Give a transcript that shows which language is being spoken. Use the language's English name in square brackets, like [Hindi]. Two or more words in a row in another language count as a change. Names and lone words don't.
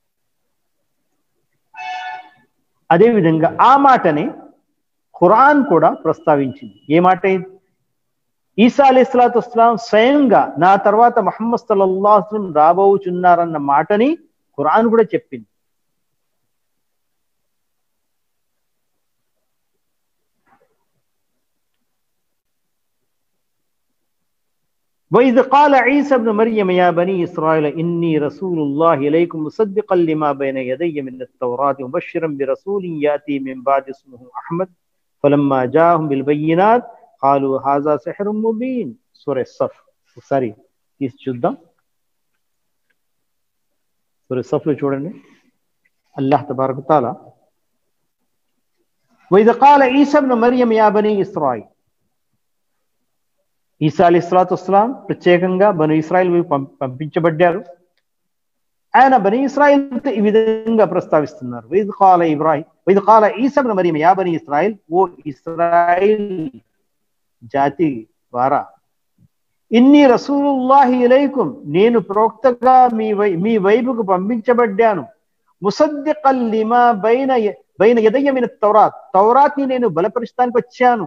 [Telugu] అదేవిధంగా ఆ మాటని ఖురాన్ కూడా ప్రస్తావించింది. ఏ మాట? ఈసా [Arabic] عليه الصلاة والسلام [Telugu] స్వయంగా నా తర్వాత ముహమ్మద్ [Arabic] صلى الله عليه وسلم [Telugu] రాబోచున్నారన్న మాటని ఖురాన్ కూడా చెప్పింది. [Arabic] وَإِذْ قَالَ عِيسَى ابْنُ مَرْيَمَ يَا بَنِي إِسْرَائِيلَ إِنِّي رَسُولُ اللَّهِ إِلَيْكُمْ مُصَدِّقًا لِمَا بَيْنَ يَدَيَّ مِنَ التَّوْرَاةِ مُبَشِّرًا بِرَسُولٍ يَأْتِي مِنْ بَعْدِي اسْمُهُ أَحْمَدُ فَلَمَّا جَاءَهُم بِالْبَيِّنَاتِ قَالُوا هَذَا سِحْرٌ مُبِينٌ. [Telugu] సూరా సఫ్ ఒకసారి తీసి చూద్దాం. సూరా సఫ్లో చూడండి. [Arabic] الله تبارك وتعالى وَإِذْ قَالَ عِيسَى ابْنُ مَرْيَمَ يَا بَنِي إِسْرَائِيلَ, [Telugu] ఈసా [Arabic] عليه الصلاة والسلام [Telugu] ప్రత్యేకంగా బను ఇస్రాయిల్ పంపించబడ్డారు. ఆయన బని ఇస్రాయిల్తో ఈ విధంగా ప్రస్తావిస్తున్నారు. [Arabic] وَإِذْ قَالَ عِيسَى ابْنُ مَرْيَمَ يَا بَنِي إِسْرَائِيلَ, [Telugu] ఓ ఇస్రాయిల్ జాతి వారా, [Arabic] إني رسول الله إليكم, [Telugu] నేను ప్రవక్తగా మీ వైపుకు పంపించబడ్డాను. [Arabic] مصدقا لما بين يدي من التوراة, [Telugu] తౌరాత్ని నేను బలపరుస్తానికి వచ్చాను.